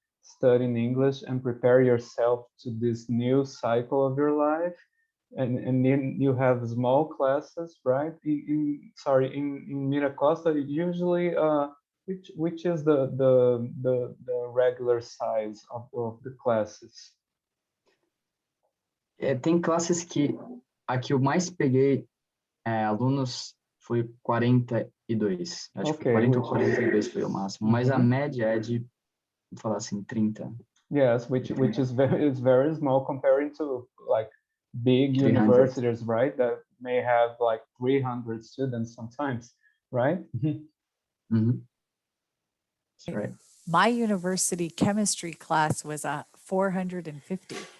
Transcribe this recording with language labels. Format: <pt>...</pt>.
<en>Studying English and prepare yourself to this new cycle of your life. And then you have small classes, right? In MiraCosta, usually, which is the regular size of the classes?</en> <pt>Tem classes que a que eu mais peguei alunos foi 42. Acho que 40 ou 42 foi o máximo. Mas a média é de, vou falar assim, 30.</pt> <en>Yes, which is very small comparing to like big 300. universities, right? That may have like 300 students sometimes, right? Mm-hmm. That's right. My university chemistry class was 450.</en>